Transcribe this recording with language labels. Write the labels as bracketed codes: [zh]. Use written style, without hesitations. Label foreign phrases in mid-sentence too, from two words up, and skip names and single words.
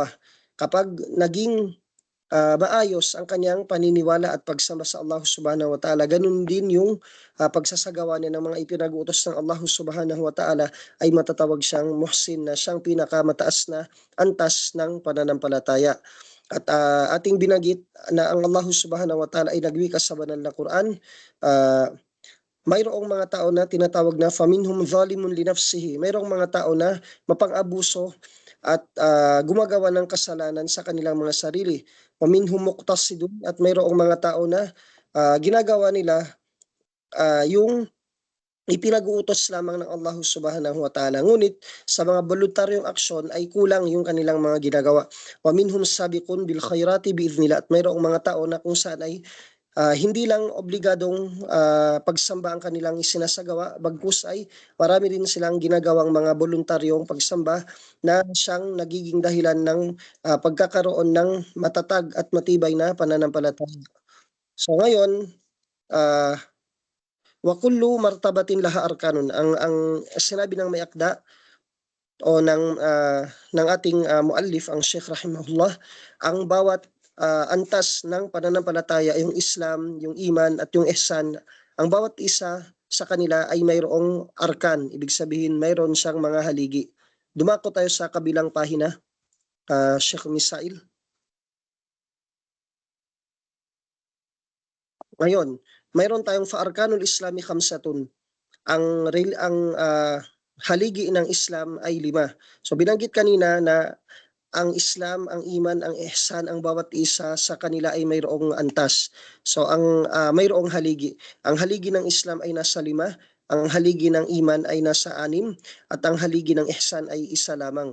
[tl] Kapag naging maayos ang kanyang paniniwala at pagsamba sa Allah [ar] سبحانه وتعالى, [tl] ganun din yung pagsasagawa niya ng mga ipinag-utos ng Allah [ar] سبحانه وتعالى, [tl] ay matatawag siyang muhsin, na siyang pinakamataas na antas ng pananampalataya. At ating binanggit na ang Allah [ar] سبحانه وتعالى [tl] ay nagwika sa banal na Quran. Mayroong mga tao na tinatawag na [ar] فمنهم ظالم لنفسه. [tl] Mayroong mga tao na mapang-abuso at gumagawa ng kasalanan sa kanilang mga sarili. [ar] فمنهم مقتصد, [tl] at mayroong mga tao na ginagawa nila yung ipinag-uutos lamang ng Allah [ar] سبحانه وتعالى. [tl] Ngunit sa mga voluntaryong aksyon ay kulang yung kanilang mga ginagawa. [ar] ومنهم سابق بالخيرات بإذن الله, [tl] at mayroong mga tao na kung saan ay hindi lang obligadong pagsamba ang kanilang isinasagawa, bagkus ay marami din silang ginagawang mga voluntaryong pagsamba na siyang nagiging dahilan ng pagkakaroon ng matatag at matibay na pananampalataya. So ngayon, [ar] وكل مرتبة لها أركان. [tl] Ang sinabi ng may akda o ng ating muallif, ang Sheikh rahimahullah, ang bawat antas ng pananampalataya, yung Islam, yung Iman at yung Ihsan, ang bawat isa sa kanila ay mayroong arkan. Ibig sabihin mayroon siyang mga haligi. Dumako tayo sa kabilang pahina, Sheikh Misail. Ngayon, mayroon tayong [ar] فأركان الإسلام خمسة. [tl] Ang haligi ng Islam ay 5. So binanggit kanina na ang Islam, ang Iman, ang Ihsan, ang bawat isa sa kanila ay mayroong antas. So ang mayroong haligi. Ang haligi ng Islam ay nasa 5, ang haligi ng Iman ay nasa 6, at ang haligi ng Ihsan ay 1 lamang.